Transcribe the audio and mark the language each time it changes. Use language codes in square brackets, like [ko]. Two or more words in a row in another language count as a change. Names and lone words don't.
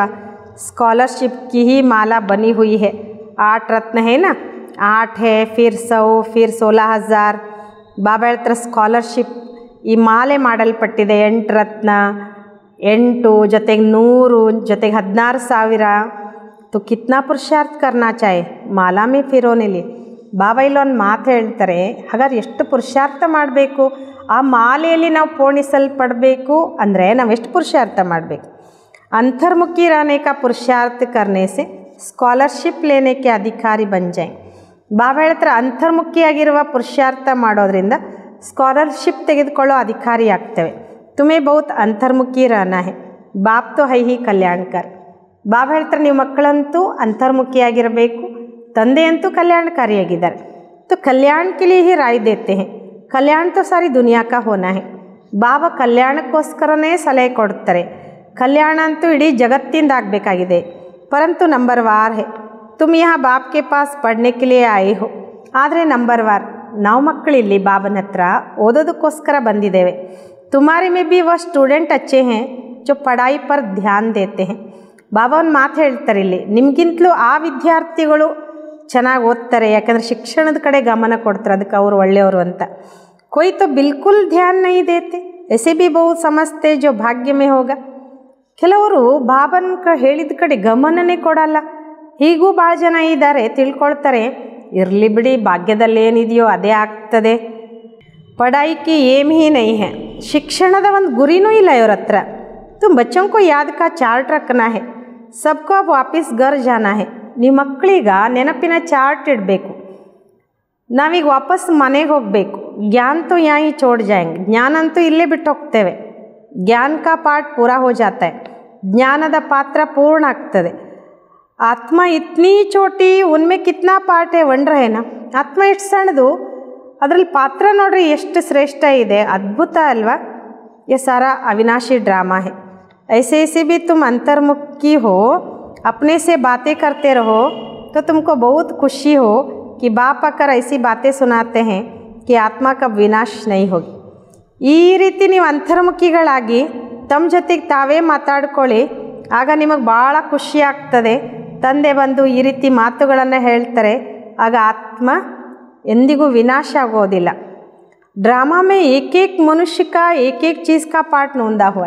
[hi] स्कॉलरशिप की ही माला बनी हुई है. 8 रत्न हैं ना, 8 हैं, फिर 100, फिर 16,000. [kn] ಬಾಬಾ ಹೇಳ್ತಾರೆ ಸ್ಕಾಲರ್ಶಿಪ್ ಈ ಮಾಲೆ ಮಾಡಲ್ಪಟ್ಟಿದೆ. 8 ರತ್ನ, 8 ಜೊತೆಗೆ 100 ಜೊತೆಗೆ 16,000. [hi] तो कितना पुरुषार्थ करना चाहिए माला में फिरोने लिए. [kn] ಬಾಬಾ ಇಲ್ಲೊಂದು ಮಾತು ಹೇಳ್ತಾರೆ, ಹಾಗಾದ್ರೆ ಎಷ್ಟು ಪುರುಷಾರ್ಥ ಮಾಡಬೇಕು ಆ ಮಾಲೆಯಲ್ಲಿ ನಾವು ಪೂರ್ಣಿಸಲ್ಪಡಬೇಕು ಅಂದರೆ ನಾವು ಎಷ್ಟು ಪುರುಷಾರ್ಥ ಮಾಡಬೇಕು. [hi] ಅಂತರ್ಮುಖಿ रहने का पुरुषार्थ करने से स्कॉलरशिप लेने के अधिकारी बन जाएं. [kn] ಬಾಬಾ ಹೇಳ್ತಾರೆ ಅಂತರ್ಮುಖಿಯಾಗಿರುವ ಪುರುಷಾರ್ಥ ಮಾಡೋದ್ರಿಂದ ಸ್ಕಾಲರ್ಶಿಪ್ ತೆಗೆದುಕೊಳ್ಳೋ ಅಧಿಕಾರಿ ಆಗ್ತೇವೆ. [hi] तुम्हें बहुत अंतर्मुखी रहना है, बाप तो है ही कल्याणकर. [kn] ಬಾಬಾ ಹೇಳ್ತಾರೆ ನೀವು ಮಕ್ಕಳಂತೂ ಅಂತರ್ಮುಖಿಯಾಗಿರಬೇಕು, ತಂದೆಯಂತೂ ಕಲ್ಯಾಣಕಾರಿಯಾಗಿದ್ದಾರೆ. [hi] तो कल्याण के लिए ही राय देते हैं, कल्याण तो सारी दुनिया का होना है. [kn] ಬಾಬಾ ಕಲ್ಯಾಣಕ್ಕೋಸ್ಕರನೇ ಸಲಹೆ ಕೊಡ್ತಾರೆ. ಕಲ್ಯಾಣ ಅಂತೂ ಇಡೀ ಜಗತ್ತಿಂದ ಆಗಬೇಕಾಗಿದೆ. [hi] परन्तु नंबर वार है, तुम यहाँ बाप के पास पढ़ने के लिए आये हो. [kn] ಆದರೆ ನಂಬರ್ ವಾರ್ ನಾವು ಮಕ್ಕಳಿಲ್ಲಿ ಬಾಬನ ಹತ್ರ ಓದೋದಕ್ಕೋಸ್ಕರ ಬಂದಿದ್ದೇವೆ. [hi] तुम्हारी में भी वो स्टूडेंट अच्छे हैं जो पढ़ाई पर ध्यान देते हैं. [kn] ಬಾಬಾ ಒಂದು ಮಾತು ಹೇಳ್ತಾರೆ ಇಲ್ಲಿ, ನಿಮಗಿಂತಲೂ ಆ ವಿದ್ಯಾರ್ಥಿಗಳು ಚೆನ್ನಾಗಿ ಓದ್ತಾರೆ, ಯಾಕಂದರೆ ಶಿಕ್ಷಣದ ಕಡೆ ಗಮನ ಕೊಡ್ತಾರೆ, ಅದಕ್ಕೆ ಅವರು ಒಳ್ಳೆಯವರು ಅಂತ. [hi] कोई तो बिल्कुल ध्यान नहीं देते, ऐसे भी बहुत समझते जो भाग्य में होगा. [kn] ಕೆಲವರು ಬಾಬನ ಹೇಳಿದ ಕಡೆ ಗಮನನೇ ಕೊಡಲ್ಲ. ಹೀಗೂ ಭಾಳ ಜನ ಇದ್ದಾರೆ, ತಿಳ್ಕೊಳ್ತಾರೆ ಇರಲಿ ಬಿಡಿ ಭಾಗ್ಯದಲ್ಲಿ ಏನಿದೆಯೋ ಅದೇ ಆಗ್ತದೆ. ಪಢಾಯಿಗೆ [hi] एम ही नहीं है, [kn] ಶಿಕ್ಷಣದ ಒಂದು ಗುರಿನೂ ಇಲ್ಲ ಇವ್ರ ಹತ್ರ. [hi] तुम बच्चों को याद का चार्ट रखना है, सबको अब वापस घर जाना है. [kn] ನಿಮ್ಮ ಮಕ್ಕಳಿಗೆ ನೆನಪಿನ ಚಾರ್ಟ್ ಇಡಬೇಕು. ನಾವೀಗ ವಾಪಸ್ ಮನೆಗೆ ಹೋಗಬೇಕು. [hi] ज्ञान तो यहाँ ही छोड़ जाएंगे, [kn] ಜ್ಞಾನ ಅಂತೂ ಇಲ್ಲೇ ಬಿಟ್ಟು ಹೋಗ್ತೇವೆ. [hi] ज्ञान का पाठ पूरा हो जाता है, [kn] ಜ್ಞಾನದ ಪಾತ್ರ ಪೂರ್ಣ ಆಗ್ತದೆ. [hi] आत्मा इतनी छोटी उनमें कितना पाठ है वंडर है ना. [kn] ಆತ್ಮ ಎಷ್ಟು ಸಣ್ಣದು, ಅದರಲ್ಲಿ ಪಾತ್ರ ನೋಡ್ರಿ ಎಷ್ಟು ಶ್ರೇಷ್ಠ ಇದೆ, ಅದ್ಭುತ ಅಲ್ವಾ. [hi] ये सारा अविनाशी ड्रामा है. ऐसे ऐसे भी तुम अंतर्मुखी हो, अपने से बातें करते रहो तो तुमको बहुत खुशी हो कि बाप आकर ऐसी बातें सुनाते हैं कि आत्मा का विनाश नहीं होगी. [kn] ಈ ರೀತಿ ನೀವು ಅಂತರ್ಮುಖಿಗಳಾಗಿ ತಮ್ಮ ಜೊತೆಗೆ ತಾವೇ ಮಾತಾಡ್ಕೊಳ್ಳಿ, ಆಗ ನಿಮಗೆ ಭಾಳ ಖುಷಿ ಆಗ್ತದೆ. ತಂದೆ ಬಂದು ಈ ರೀತಿ ಮಾತುಗಳನ್ನು ಹೇಳ್ತಾರೆ, ಆಗ ಆತ್ಮ ಎಂದಿಗೂ ವಿನಾಶ ಆಗೋದಿಲ್ಲ. [hi] ड्रामा में एकेक मनुष्य का एकेक चीज़ का पार्ट नूँधा हुआ.